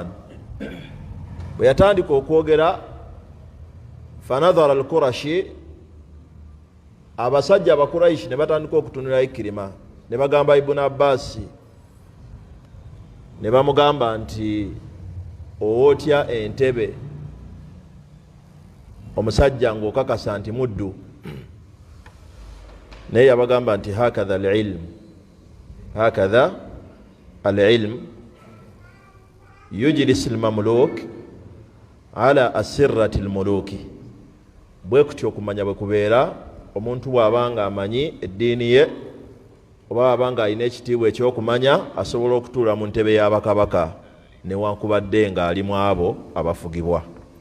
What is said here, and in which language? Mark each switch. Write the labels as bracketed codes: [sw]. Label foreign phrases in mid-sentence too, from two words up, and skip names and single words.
[lg] Bwe yatandika okwogera, [ar] فنظر القرشي, [lg] abasajja abakuraishi ne batandika okutunula Ikrima, ne bagamba Ibn Abbas, ne bamugamba nti ootya entebe omusajja ng'okakasa nti muddu. Naye yabagamba nti [ar] هكذا العلم، هكذا العلم يجلس المملوك على أسرة الملوك. [lg] Bwe kutyo okumanya bwe kubeera omuntu bw'abanga amanyi eddiini ye, oba abanga alina ekitiibwa ekyokumanya, asobola okutuula mu ntebe y'abakabaka newankubadde ng'ali mu abo abafugibwa.